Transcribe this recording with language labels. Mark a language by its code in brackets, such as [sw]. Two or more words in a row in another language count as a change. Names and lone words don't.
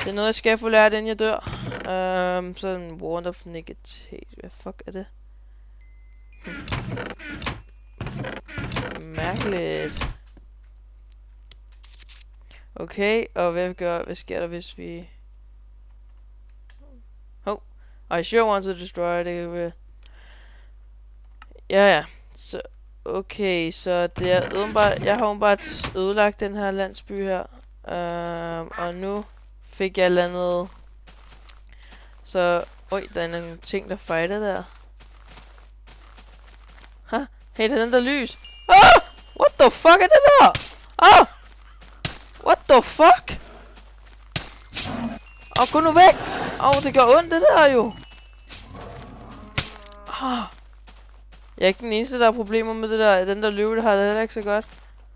[da] Det er noget, jeg skal få lært, inden jeg dør. Sådan [en] wonderful negative. [da] Hvad fuck er det? Mærkeligt. Okay, og hvad sker der, hvis vi... [en] I sure want to destroy it. [da] Ja. Så, okay, så det er åbenbart... Jeg har åbenbart ødelagt den her landsby her. Og nu fik jeg landet... Så... der er nogle ting, der fighter der. Hey, det er den der lys. [en] What the fuck [da] er det der? [en] What the fuck? [da] Gå nu væk! Det gør ondt, det der jo! Jeg er ikke den eneste, der har problemer med det der. Den der løve, der har det heller ikke så godt.